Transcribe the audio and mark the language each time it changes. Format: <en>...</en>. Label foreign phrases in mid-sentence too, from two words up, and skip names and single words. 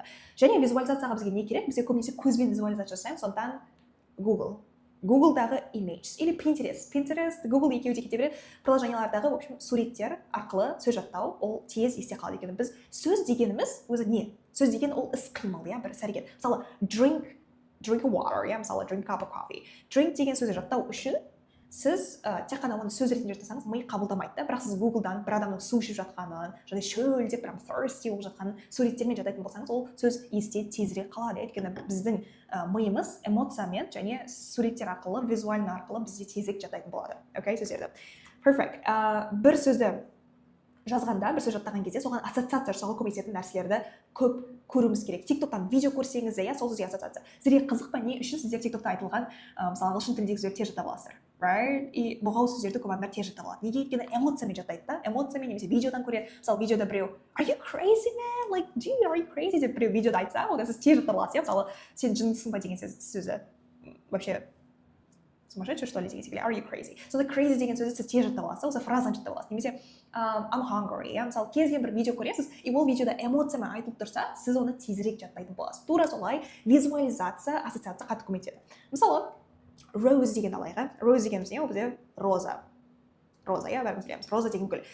<kk>Және визуализацияға бізге не керек? Бізге көбінесе көзбен визуализация жасаймыз, сондықтан Google'дағы images или Pinterest, Google екеуі де кете береді. Приложениялардағы,</kk> <ru>в общем,</ru> <kk>суреттер арқылы сөз жаттау, ол тез есте қалады екен. Біз сөз дегеніміз өзі не? Сөз деген ол іс-қимыл, бір іс-әрекет. Мысалы,</kk> <en>drink water, мысалы, drink a cup of coffee.</en> <kk>Drink деген сөзді жаттау үшін сіз тек қана оны сөз ретінде жаттасаңыз, ми қабылдамайды, бірақ сіз Google-дан бір адамның су ішіп жатқанын, және шөлдеп, прям thirsty болып жатқанын суреттермен жаттайтын болсаңыз, ол сөз есте тезірек қалады. Өйткені біздің миымыз эмоциямен және суреттер арқылы, визуально арқылы бізде тезірек жаттайтын болады. Окей, сөздерді. Perfect. Бір сөзді жазғанда бір сөз жаттаған кезде соған ассоциация жасауға көмектесетін нәрселерді көп көруіміз керек. TikToktан видео көрсеңіз де, сол сөзге ассоциация. Сізге қызық па, не үшін сіздер TikTokта айтылған мысалы ағылшын тіліндегі сөздерді тез жаттап аласыздар, right? И бұғау сөздерді көп адамдар тез жаттап алады. Неге? Өйткені эмоциямен жаттайды да, эмоциямен немесе видеодан көреді. Мысалы видеода біреу</kk> <en>are you crazy man, like dude are you crazy</en> <kk>деп біреу видеода айтса, одан сіз тез жаттап аласыз. Мысалы сен жындысың ба деген сөзі</kk> <ru>вообще сумасшедший что ли</ru> <kk>деген секілді,</kk> <en>are you crazy.</en> <kk>Сонда crazy деген сөзді сіз тез жаттап аласыз, осы фразаны жаттап аласыз. Немесе</kk> <en>I'm hungry,</en> <kk>мысалы кез келген бір видео көресіз, и ол видеода эмоциямен айтылып тұрса, сіз оны тезірек жаттайтын боласыз. Тура солай визуализация, ассоциация қатты көмектеседі. Мысалы rose деген алайық, rose дегеніміз не? Ол бізде роза, иә, бәріміз білеміз, роза деген гүл.</kk>